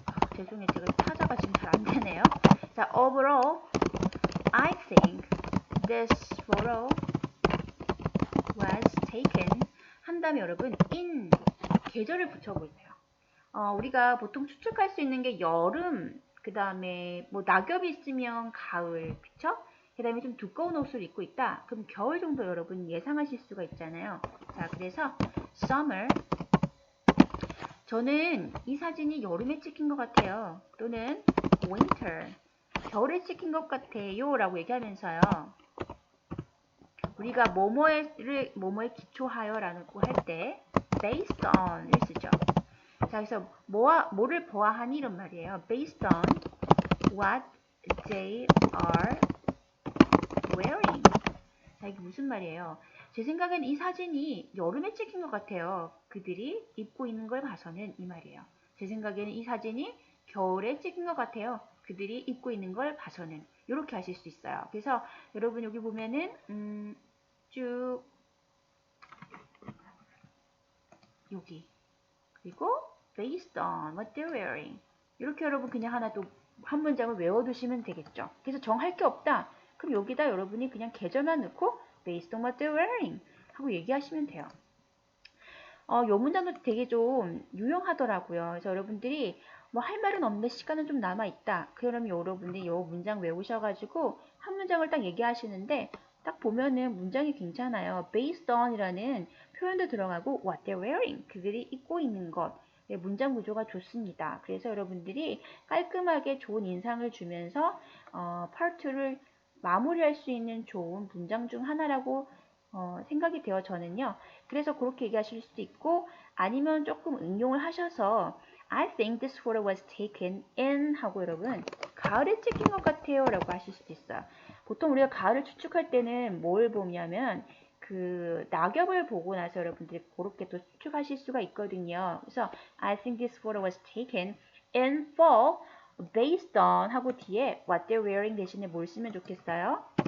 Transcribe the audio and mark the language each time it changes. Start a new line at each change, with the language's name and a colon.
Korean: 죄송해요. 제가 타자가 지금 잘 안 되네요.
English: 자, overall, I think this photo was taken 한 다음에 여러분 in
Korean: 계절을 붙여보세요. 우리가 보통 추측할 수 있는 게 여름, 그 다음에 뭐 낙엽이 있으면 가을, 그쵸? 그 다음에 좀 두꺼운 옷을 입고 있다. 그럼 겨울 정도 여러분 예상하실 수가 있잖아요. 자, 그래서 summer. 저는 이 사진이 여름에 찍힌 것 같아요. 또는 winter. 겨울에 찍힌 것 같아요. 라고 얘기하면서요. 우리가 뭐뭐에 기초하여 라고 할 때 based on을 쓰죠. 자, 그래서 뭐를 보아하니 이런 말이에요.
English: based on what they are wearing.
Korean: 자, 이게 무슨 말이에요? 제 생각엔 이 사진이 여름에 찍힌 것 같아요. 그들이 입고 있는 걸 봐서는 이 말이에요. 제 생각에는 이 사진이 겨울에 찍힌 것 같아요. 그들이 입고 있는 걸 봐서는. 이렇게 하실 수 있어요. 그래서 여러분 여기 보면은 쭉 여기 그리고
English: based on what they're wearing.
Korean: 이렇게 여러분 그냥 하나 또 한 문장을 외워두시면 되겠죠. 그래서 정할 게 없다. 그럼 여기다 여러분이 그냥 계절만 넣고
English: based on what they're wearing
Korean: 하고 얘기하시면 돼요. 요 문장도 되게 좀 유용하더라고요. 그래서 여러분들이 뭐 할 말은 없는데 시간은 좀 남아있다. 그러면 여러분들이 요 문장 외우셔가지고 한 문장을 딱 얘기하시는데 딱 보면은 문장이 괜찮아요.
English: based on
Korean: 이라는 표현도 들어가고
English: what they're wearing.
Korean: 그들이 입고 있는 것. 문장 구조가 좋습니다. 그래서 여러분들이 깔끔하게 좋은 인상을 주면서 파트를 마무리할 수 있는 좋은 문장 중 하나라고 생각이 되어 저는요. 그래서 그렇게 얘기하실 수도 있고 아니면 조금 응용을 하셔서
English: I think this photo was taken in
Korean: 하고 여러분 가을에 찍힌 것 같아요 라고 하실 수도 있어요. 보통 우리가 가을을 추측할 때는 뭘 보냐면 그 낙엽을 보고 나서 여러분들이 그렇게 또 추측하실 수가 있거든요.
English: 그래서 I think this photo was taken in fall based on 하고 뒤에 what they're wearing
Korean: 대신에 뭘 쓰면 좋겠어요?